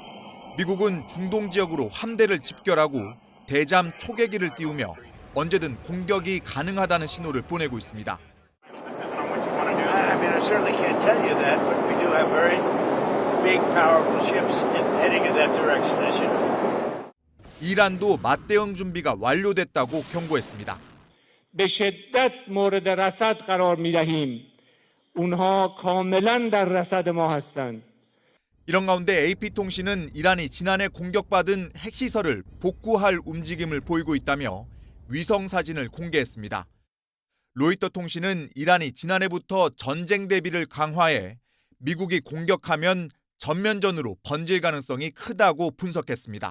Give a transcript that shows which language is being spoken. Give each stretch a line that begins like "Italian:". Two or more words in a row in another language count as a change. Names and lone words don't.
Korean: 미국은 중동 지역으로 함대를 집결하고 대잠 초계기를 띄우며 언제든 공격이 가능하다는 신호를 보내고 있습니다. 이란도 맞대응 준비가 완료됐다고 경고했습니다.
Persian: بشدت مورد رصد قرار می‌دهیم. اونها کاملا در رصد ما هستند.
Korean: 이런 가운데 AP통신은 이란이 지난해 공격받은 핵시설을 복구할 움직임을 보이고 있다며 위성 사진을 공개했습니다. 로이터 통신은 이란이 지난해부터 전쟁 대비를 강화해 미국이 공격하면 전면전으로 번질 가능성이 크다고 분석했습니다.